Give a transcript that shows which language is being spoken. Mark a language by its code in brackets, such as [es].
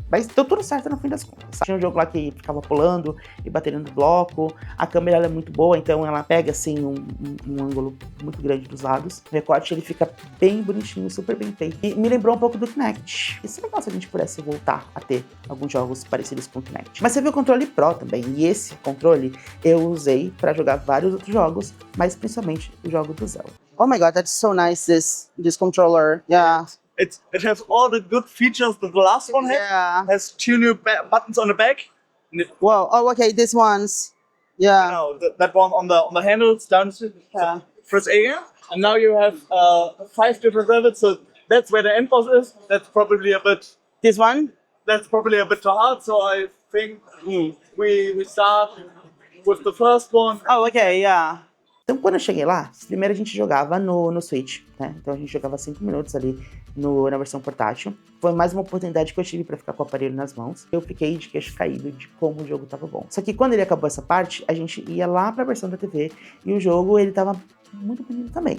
[pt] Mas deu tudo certo no fim das contas. Tinha um jogo lá que ficava pulando e batendo no bloco, a câmera ela é muito boa, então ela pega assim um ângulo muito grande dos lados. O recorte ele fica bem bonitinho, super bem feito. E me lembrou um pouco do Kinect. Isso é legal se a gente pudesse voltar a ter alguns jogos parecidos com o Kinect. Mas você viu o controle Pro também. E esse controle eu usei pra jogar vários outros jogos, mas principalmente o jogo do Zelda. [en] Oh my god, that's so nice, this controller. Yeah. It has all the good features that the last one had. Yeah. Has 2 new buttons on the back. Wow. Oh, okay, these ones. Yeah. Now that one on the handles down to Yeah. press A, and now you have 5 different levels. So that's where the end boss is. That's probably a bit. This one? That's probably a bit too hard. So I think we start with the first one. Oh, okay, yeah. [pt] Então, quando eu cheguei lá, primeiro a gente jogava no Switch, né? Então a gente jogava 5 minutos ali na versão portátil. Foi mais uma oportunidade que eu tive pra ficar com o aparelho nas mãos. Eu fiquei de queixo caído de como o jogo tava bom. Só que quando ele acabou essa parte, a gente ia lá pra versão da TV e o jogo, ele tava muito bonito também.